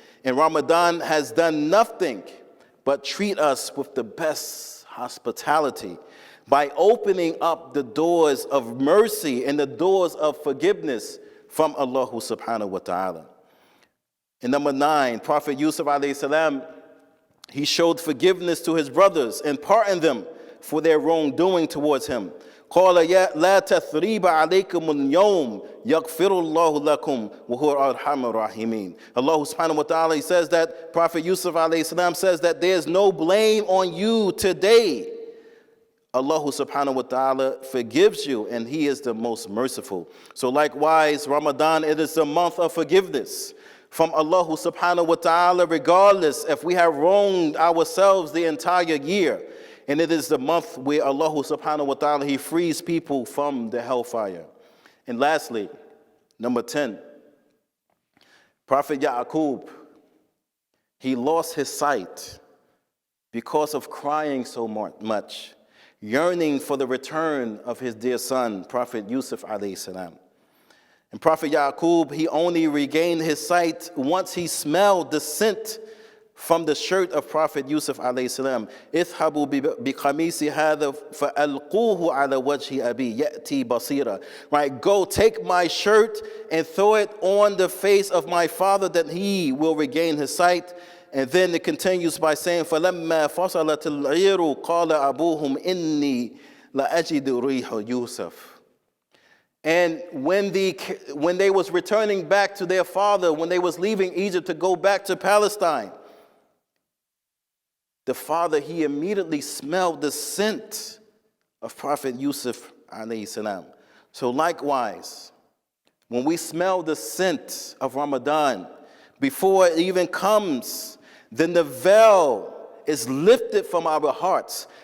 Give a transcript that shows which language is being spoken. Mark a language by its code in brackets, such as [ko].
[en] And Ramadan has done nothing but treat us with the best hospitality by opening up the doors of mercy and the doors of forgiveness from Allah subhanahu wa ta'ala. And number 9, Prophet Yusuf alayhi salam, he showed forgiveness to his brothers and pardoned them for their wrongdoing towards him. [ar] قال لا تثريب عليكم اليوم يغفر الله لكم وهو أرحم الراحمين. [en] Allah subhanahu wa ta'ala, he says that, Prophet Yusuf alayhi salam says that there's no blame on you today. Allah subhanahu wa ta'ala forgives you, and he is the most merciful. So likewise, Ramadan, it is the month of forgiveness from Allah subhanahu wa ta'ala, regardless if we have wronged ourselves the entire year. And it is the month where Allah subhanahu wa ta'ala, he frees people from the hellfire. And lastly, number 10, Prophet Yaqub, he lost his sight because of crying so much, yearning for the return of his dear son, Prophet Yusuf alayhi salam. And Prophet Yaqub, he only regained his sight once he smelled the scent from the shirt of Prophet Yusuf alayhi salam. [ar] اذهبوا بقميصي هذا فألقوه على وجه أبي يأتي بصيرا. [en] Right, go take my shirt and throw it on the face of my father that he will regain his sight. And then it continues by saying, [ar] فَلَمَّا فَصَلَتِ الْعِيرُ قَالَ أَبُوهُمْ إِنِّي لَأَجِدُ رِيحَ يُوسُف. [en] And when they was returning back to their father, when they was leaving Egypt to go back to Palestine, the father, he immediately smelled the scent of Prophet Yusuf alayhi salam. So likewise, when we smell the scent of Ramadan, before it even comes, then the veil is lifted from our hearts.